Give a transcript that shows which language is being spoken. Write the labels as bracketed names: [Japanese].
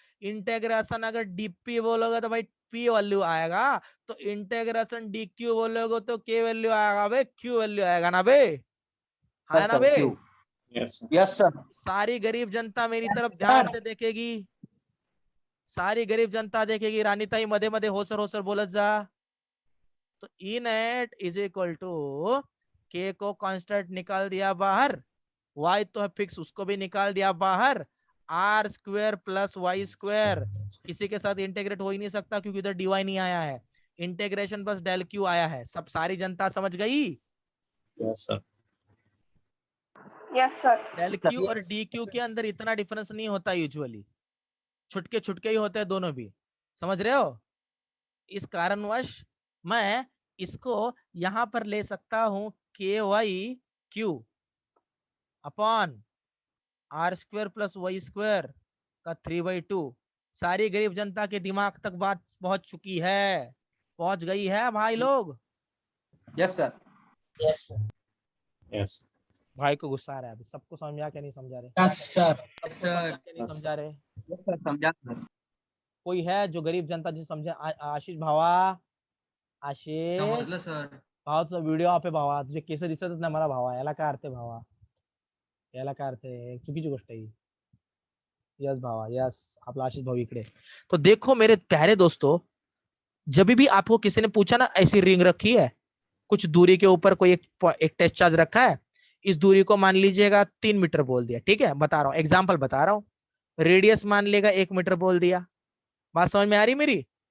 [Hindi] Integration अगर DP बोलोगे तो भाई पी वैल्यू आएगा। तो इंटीग्रेशन डी क्यू बोलोगे तो के वैल्यू आएगा बे, क्यू वैल्यू आएगा ना बे, है ना बे? [English] Yes yes sir. [Hindi] सारी गरीब जनता मेरी तरफ [English] Yes, [Hindi] ध्यान [English] sir. [Hindi] से देखेगी, सारी गरीब जनता देखेगी। [Marathi] रानी ताई मध्ये मध्ये होसर बोलत जा। [Hindi] तो E net is equal to के को कांस्टेंट निकाल दिया बाहर, वाई तो है फिक्स, उसको भी निकाल दिया बाहर। Are square plus Y square किसी के साथ इंटीग्रेट हो ही नहीं सकता क्योंकि उधर डीवाई नहीं आया है। इंटीग्रेशन बस डेल क्यू आया है। सब सारी जनता समझ गई? [English] Yes sir yes sir. [Hindi] Del Q और डी क्यू के अंदर इतना डिफरेंस नहीं होता यूजुअली, छुटके छुटके ही होते हैं दोनों भी, समझ रहे हो? इस कारणवश मैं इसको यहां पर ले सकता हूं के Y Q upon are square plus Y square का 3/2। सारी गरीब जनता के दिमाग तक बात पहुंच चुकी है, पहुंच गई है भाई लोग? [English] Yes sir. Yes yes [Hindi] भाई को गुस्सा आ रहा है अभी। सबको समझा क्या नहीं समझा रहे? [English] Yes, sir. [Hindi] सबको समझा क्या नहीं समझा रहे? [English] yes sir [Hindi] समझा सर। कोई है जो गरीब जनता जिसे समझे? [Marathi] आशीष भावा, आशिष समजलं सर। भावाचा व्हिडिओ आपे भावा, तुझे केस दिसतच नाही मला भावा, याला काय अर्थ आहे भावा? याला काय अर्थ आहे? चुकीची गोष्ट आहे ही। यस भावा, यस आपला आशीष भाऊ इकडे। [Hindi] तो देखो मेरे प्यारे दोस्तों, जब भी आपको किसी ने पूछा ना ऐसी रिंग रखी है, कुछ दूरी के ऊपर कोई एक टेस्ट चार्ज रखा है, इस दूरी को मान लीजिएगा 3 मीटर बोल दिया, ठीक है? बता रहा हूँ, एग्जाम्पल बता रहा हूँ। रेडियस मान लेगा 1 मीटर बोल दिया। बात समझ में आ रही मेरी?